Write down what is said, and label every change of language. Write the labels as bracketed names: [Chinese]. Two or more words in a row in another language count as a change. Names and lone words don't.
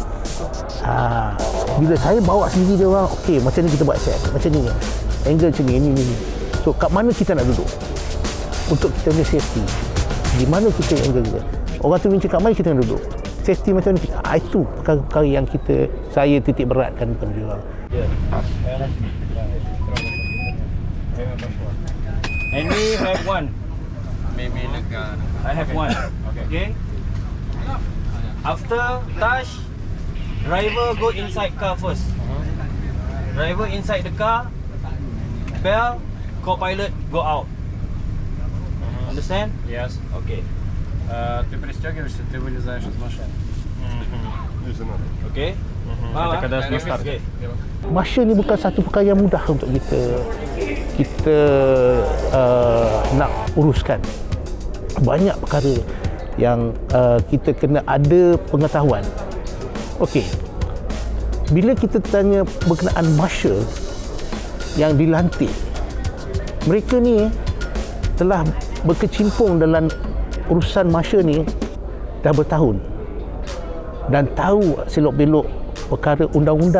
[Malay] Bila saya bawa sendiri dia orang, okey macam ni kita buat set, macam ni angle macam ni, ni. So kat mana kita nak duduk untuk kita punya safety, di mana kita angle kita, orang tu minta kat mana kita nak duduk, safety macam ni. Itu perkara-perkara yang saya titik beratkan kepada dia orang. [English] And we have one. Maybe like I have one. Okay. After touch, driver go inside car first. Driver inside the car, bell, co-pilot go out. Understand? Yes. Okay. [Russian] Ты пристегиваешься, ты вылезаешь из машины. Okay. Это когда на старт. [Malay] Marshal ni bukan satu perkara yang mudah untuk kita nak uruskan. Banyak perkara yang kita kena ada pengetahuan. Okey. Bila kita tanya berkenaan marshal yang dilantik, mereka ni telah berkecimpung dalam urusan marshal ni dah bertahun dan tahu selok-belok perkara undang-undang.